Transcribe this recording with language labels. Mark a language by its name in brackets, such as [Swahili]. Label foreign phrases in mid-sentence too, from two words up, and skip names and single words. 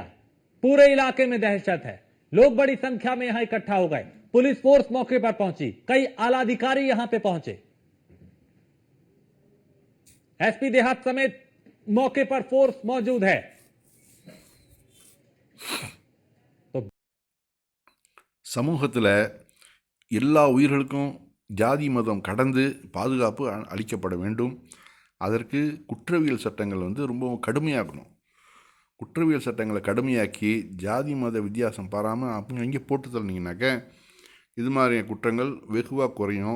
[Hindi] पूरे इलाके में दहशत है, लोग बड़ी संख्या में यहां इकट्ठा हो गए, पुलिस फोर्स मौके पर पहुंची, कई आला अधिकारी यहां पे पहुंचे, एसपी देहात समेत मौके पर फोर्स मौजूद है। तो [Tamil] சமூகத்தில் எல்லா உயிர்களுக்கும் ஜாதி மதம் கடந்து பாதுகாப்பு அளிக்கப்பட வேண்டும். அதற்கு குற்றவியல் சட்டங்கள் ரொம்பவும் கடுமையாக்கணும். குற்றவியல் சட்டங்களை கடுமையாக்கி ஜாதி மத வித்தியாசம் பாராமல் அப்படி அங்கே போட்டு தள்ளினீங்கனாக்க இது மாதிரி குற்றங்கள் வெகுவாக குறையும்.